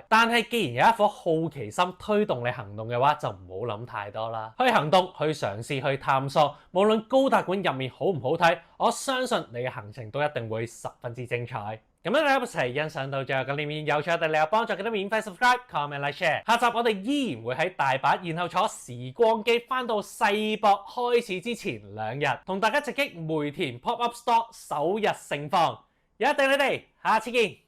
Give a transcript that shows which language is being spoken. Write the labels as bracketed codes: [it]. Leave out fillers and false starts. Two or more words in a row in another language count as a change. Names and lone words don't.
[yue] 但係既然有一顆好奇心推動你行動嘅話，就唔好諗太多啦。去行動，去嘗試，去探索。無論高達館入面好唔好睇，我相信你嘅行程都一定會十分之精彩。咁樣你一齊欣賞到最後嘅呢面有趣，對你有幫助，記得免費 [en] subscribe、comment、like、share。 [yue] 下集我哋依然會喺大阪，然後坐時光機翻到世博開始之前2日，同大家直擊梅田 Pop Up Store 首日盛況。有一定你哋，下次見。